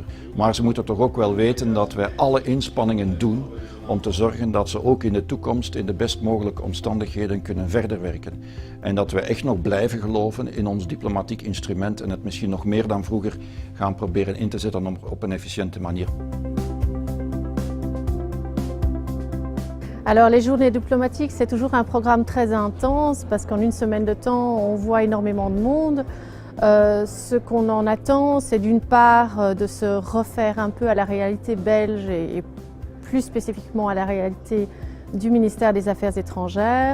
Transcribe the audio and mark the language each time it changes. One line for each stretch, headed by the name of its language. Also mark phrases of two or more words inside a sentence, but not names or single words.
Dutch: Maar ze moeten toch ook wel weten dat wij alle inspanningen doen om te zorgen dat ze ook in de toekomst in de best mogelijke omstandigheden kunnen verder werken. En dat we echt nog blijven geloven in ons diplomatiek instrument en het misschien nog meer dan vroeger gaan proberen in te zetten op een efficiënte manier.
French: Alors les journées diplomatiques, c'est toujours un programme très intense parce qu'en une semaine de temps, on voit énormément de monde. Ce qu'on en attend, c'est d'une part de se refaire un peu à la réalité belge et plus spécifiquement à la réalité du ministère des Affaires étrangères.